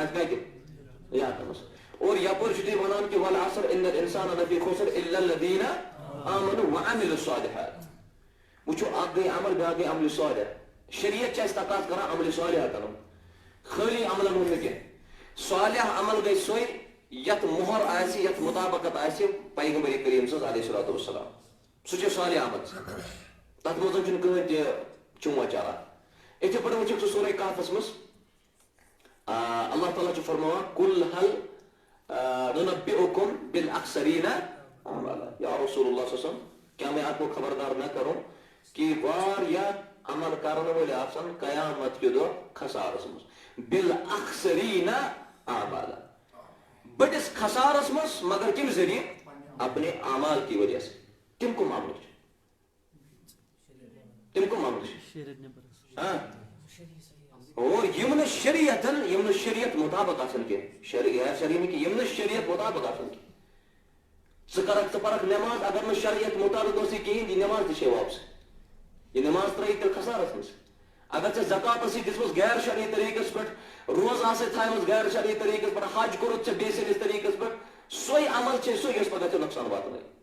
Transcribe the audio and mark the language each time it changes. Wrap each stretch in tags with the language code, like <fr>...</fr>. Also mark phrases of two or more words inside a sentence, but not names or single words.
<ks>آسہِ کتہِ یاتھ منٛز اور یپٲرۍ چھُ تُہۍ ونان کہِ</ks> <ar>والعصر ان الانسان لفی خسر الا الذین آمنوا وعملوا الصالحات</ar> <ks>وچھو اکھ گٔے عمل بیاکھ گٔے عملِ صالح شریعت چھِ اَسہِ تقاضہٕ کران عملِ صالح کرُن خٲلی عملن ہُنٛد نہٕ کینٛہہ صالح عمل گٔے سۄے یتھ مۄہر آسہِ یتھ مطابقت آسہِ پیغمبر کریم سٕنٛز</ks> <ar>علیہ الصلوۃ والسلام</ar> <ks>سُہ چھُ صالح عمل تتھ منٛز چھُنہٕ کٕہٕنۍ تہِ چونٛچ چلان یِتھٕے پٲٹھۍ وٕچھکھ ژٕ سورے کہفس منٛز اللہ تعالیٰ چھُ فرماوان</ks> <ar>قُلْ هَلْ نُنَبِّئُكُمْ بِالْأَخْسَرِينَ أَعْمَالًا یا رسول اللہ صلی اللہ علیہ وسلم</ar> <ur>کیا میں آپ کو خبردار نہ کروں کہ</ur> <ks>واریاہ عمل کرن وٲلۍ آسن قیامت کہِ دۄہ خسارس منٛز</ks> <ar>بِالْأَخْسَرِينَ أَعْمَالًا</ar> <ks>بڑس خسارس منٛز مگر کمہِ ذریعہ</ks> <ur>اپنے اعمال کی وجہ سے تم کم عمل</ur> <ks>چھِ ہاں اور یم نہٕ شریعت مطابق آسن کینٛہہ غیر شرعی نہٕ کینٛہہ یم نہٕ شریعت مطابق آسن کینٛہہ ژٕ پرکھ نٮ۪ماز اگر نہٕ شریعت مطابق اوسُے کِہیٖنۍ یہِ نٮ۪ماز تہِ چھے واپس یہِ نٮ۪ماز ترٛٲیِتھ تیٚلہِ خسارس منٛز اگر ژےٚ زکات ٲسٕے دِژمٕژ غیر شرعی طریٖقس پٮ۪ٹھ روزٕ آسے تھایمٕژ غیر شرعی طریٖقس پٮ۪ٹھ حج کوٚرُتھ ژےٚ بیٚیہِ سٕنٛدِس طریٖقس پٮ۪ٹھ سۄے عمل چھے سۄ یۄس پگاہ ژےٚ نۄقصان واتنٲیی</ks>